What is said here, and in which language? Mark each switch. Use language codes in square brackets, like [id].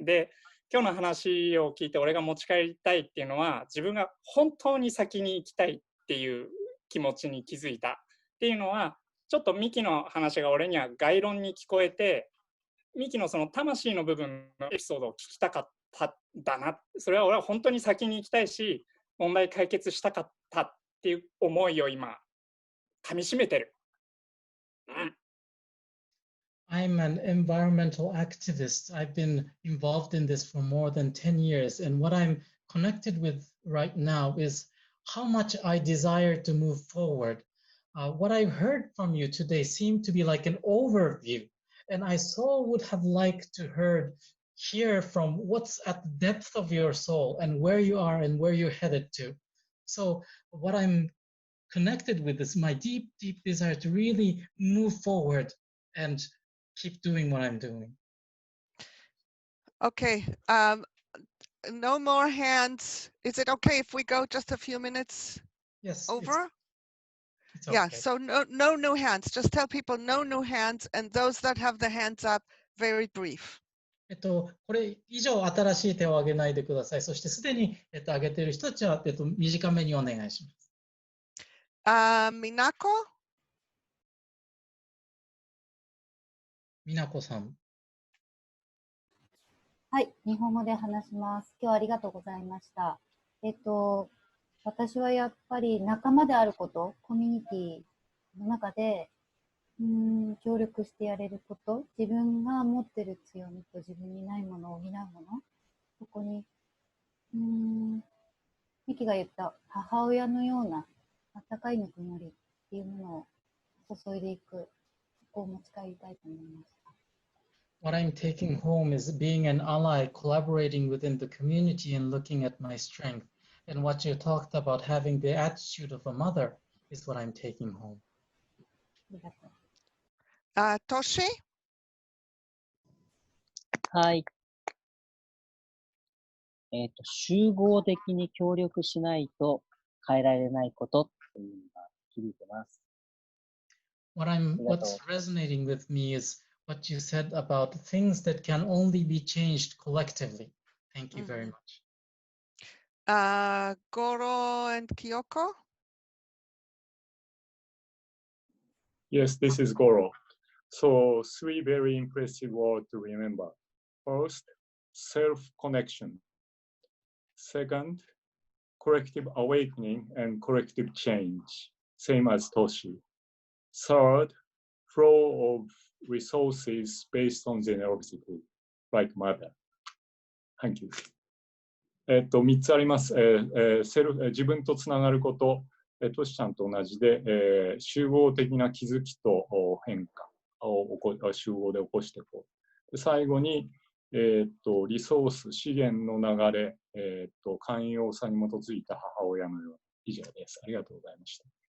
[ja] で、今日の話を聞いて俺が持ち帰りたいっていうのは、自分が本当に先に行きたいっていう気持ちに気づいたっていうのは、ちょっとミキの話が俺には概論に聞こえて、ミキのその魂の部分のエピソードを聞きたかっっただな、それは俺は本当に先に行きたいし、問題解決したかったっていう思いを今、噛み締めてる。 [en] I'm an environmental activist. I've been involved in this for more than 10 years. And what I'm connected with right now is how much I desire to move forward. What I heard from you today seemed to be like an overview. And I so would have liked to hear from what's at the depth of your soul and where you are and where you're headed to. So what I'm connected with is my deep, deep desire to really move forward and keep doing what I'm doing. Okay. No more hands. Is it okay if we go just a few minutes Yes. over? It's okay. Yeah, so no new hands. Just tell people no new hands, and those that have the hands up, very brief. [ja] これ以上新しい手を挙げないでください。そしてすでに、挙げている人たちは、短めにお願いします。 [en] Minako? [ja] みなこさん。はい、日本語で話します。今日はありがとうございました。私はやっぱり仲間であること、コミュニティの中で、協力してやれること、自分が持ってる強みと自分にないものを補うもの、そこに、ミキが言った母親のような温かいぬくもりっていうものを注いでいく、そこを持ち帰りたいと思いました。 [en] What I'm taking home is being an ally, collaborating within the community and looking at my strength. And what you talked about having the attitude of a mother is what I'm taking home. [ja] ありがとう。 [en] Toshi? [ja] はい。集合的に協力しないと変えられないことというのが響いてます。 [en] What's resonating with me is what you said about things that can only be changed collectively. Thank you very much. Goro and Kyoko? Yes, this is Goro. So 3 very impressive words to remember. First, self-connection. Second, collective awakening and collective change, same as Toshi. Third, flow of resources based on generosity, like mother. Thank you. [ja] 3つあります。自分とつながること、トシちゃんと同じで、集合的な気づきと変化を集合で起こしていこう。で最後に、リソース、資源の流れ、寛容さに基づいた母親のような以上です。ありがとうございました。